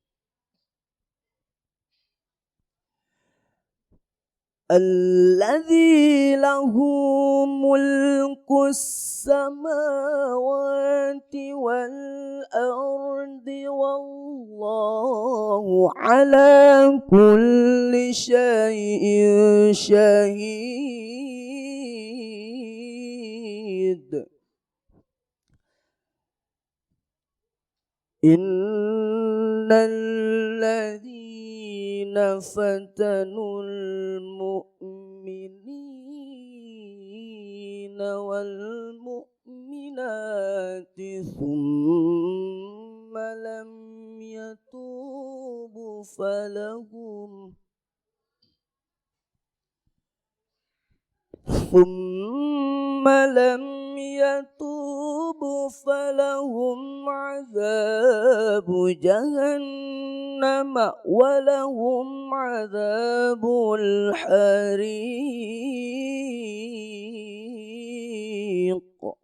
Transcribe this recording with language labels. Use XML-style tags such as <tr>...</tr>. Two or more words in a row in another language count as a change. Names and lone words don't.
<ar>الذي له ملك السماوات والأرض والله على كل شيء شهيد. إن الذين فتنوا المؤمنين والمؤمنات المؤمنات ثم لم يتوبوا فلهم عذاب جهنم ولهم عذاب الحريق.</ar>